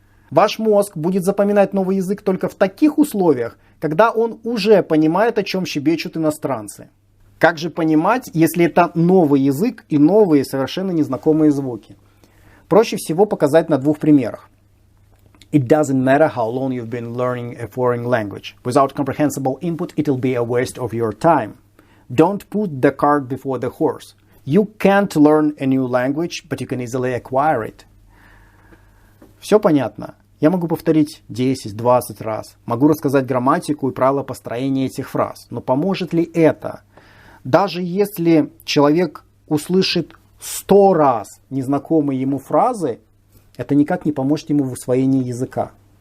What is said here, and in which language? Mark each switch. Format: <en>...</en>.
<ru>Ваш мозг будет запоминать новый язык только в таких условиях, когда он уже понимает, о чем щебечут иностранцы. Как же понимать, если это новый язык и новые совершенно незнакомые звуки? Проще всего показать на двух примерах.</ru> <en>It doesn't matter how long you've been learning a foreign language. Without comprehensible input, it'll be a waste of your time. Don't put the cart before the horse. You can't learn a new language, but you can easily acquire it.</en> <ru>Все понятно? Я могу повторить 10-20 раз. Могу рассказать грамматику и правила построения этих фраз. Но поможет ли это? Даже если человек услышит 100 раз незнакомые ему фразы, это никак не поможет ему в усвоении языка.</ru>